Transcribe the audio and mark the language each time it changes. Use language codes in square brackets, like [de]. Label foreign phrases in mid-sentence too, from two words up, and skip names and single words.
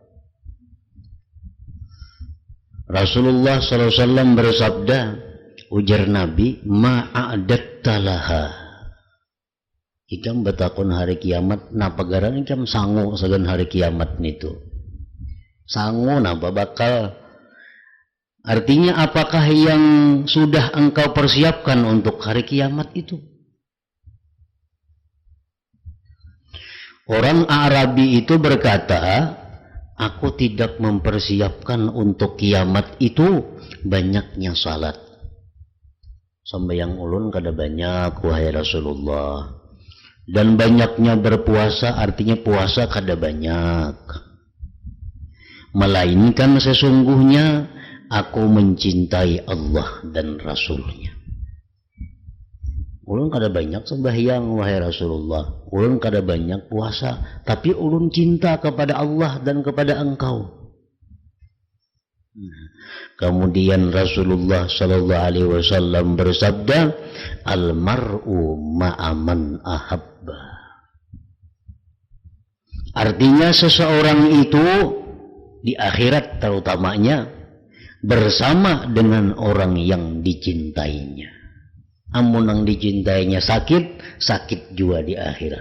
[id] Rasulullah SAW bersabda, ujar Nabi, [ar] ما أعددت لها. [bjn] Ikam betakun hari kiamat, napa garang ikam sangu sagan hari kiamat nitu. Sangu napa bakal. [id] Artinya apakah yang sudah engkau persiapkan untuk hari kiamat itu? Orang Arabi itu berkata, aku tidak mempersiapkan untuk kiamat itu banyaknya salat. [bjn] Sembahyang ulun kada banyak wahai Rasulullah. [id] Dan banyaknya berpuasa artinya puasa kada banyak. Melainkan sesungguhnya aku mencintai Allah dan Rasulnya. [bjn] Ulun kada banyak sembahyang wahai Rasulullah. Ulun kada banyak puasa, tapi ulun cinta kepada Allah dan kepada engkau. [id] Kemudian Rasulullah [ar] صلى الله عليه وسلم [id] bersabda, [ar] المرء مع من أحب. [id] Artinya seseorang itu di akhirat terutamanya bersama dengan orang yang dicintainya. [bjn] Amun yang dicintainya sakit, sakit juga di akhirat.